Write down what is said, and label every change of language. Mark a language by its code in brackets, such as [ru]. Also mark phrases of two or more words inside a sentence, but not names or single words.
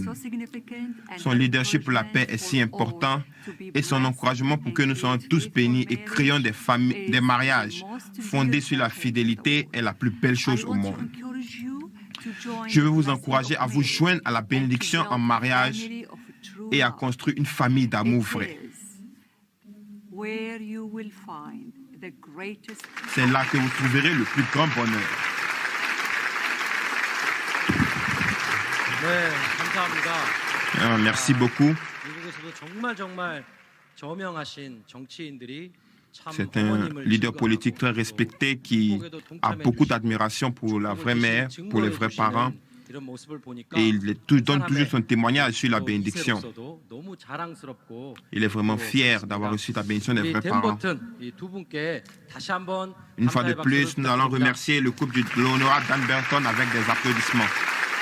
[fr] Son leadership pour la paix est si important et son encouragement pour que nous soyons tous bénis et créons des mariages fondés sur la fidélité est la plus belle chose au monde. Je veux vous encourager à vous joindre à la bénédiction en mariage et à construire une famille d'amour vrai. C'est là que vous trouverez le plus grand bonheur. [ko] 네, 감사합니다. [fr] Merci beaucoup. [ko] 미국에서도 정말 저명하신 정치인들이 참 [fr] C'est un [ko] 어머님을 [fr] leader [ko] 증거하고 [fr] politique très respecté qui [ko] 축복에도 [fr] a [ko] 동참해 [fr] beaucoup [ko] 주시고 [fr] d'admiration pour la vraie mère, pour les vrais [ko] 증거해 [fr] parents. [ko] 주시는 이런 모습을 보니까 [fr] Et il donne toujours son témoignage sur la [ko] 또 [fr] bénédiction. [ko] 이세로서도 너무 자랑스럽고 [fr] Il est vraiment [ko] 또 [fr] fier [ko] 그렇습니다. [fr] d'avoir reçu la bénédiction des [ko] 우리 [fr] vrais parents. [ko] 댄버튼 이 두 분께 다시 한번 [fr] Une fois de [ko] 감사의 [fr] plus, [ko] 박수를 [fr] nous allons [ko] 부탁드립니다. [fr] remercier le couple de l'honorable Dan Burton avec des applaudissements.